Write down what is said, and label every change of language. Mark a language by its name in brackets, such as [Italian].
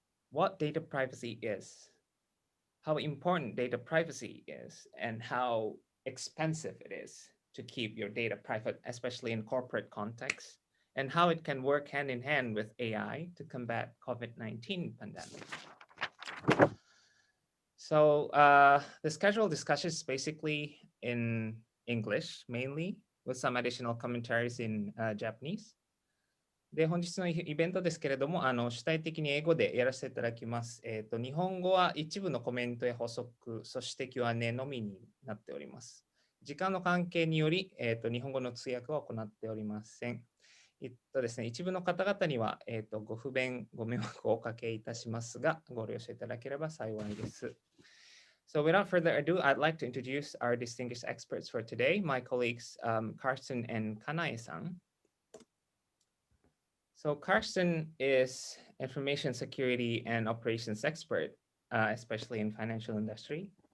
[English] What data privacy is, how important data privacy is, and how expensive it is to keep your data private, especially in corporate contexts, and how it can work hand in hand with AI to combat COVID-19 pandemic. So the scheduled discussion is basically in English mainly, with some additional commentaries in Japanese. [Japanese] で、本日のイベントですけれども、主体的に英語でやらせていただきます。日本語は一部のコメントや補足、そして Q&A のみになっております。時間の関係により、日本語の通訳は行っておりません。ですね、一部の方々には、ご不便、ご迷惑をおかけいたしますが、ご了承いただければ幸いです。 [English] So without further ado, I'd like to introduce our distinguished experts for today, my colleagues Karsten and Kanae-san. So Karsten is information security and operations expert, especially in financial industry.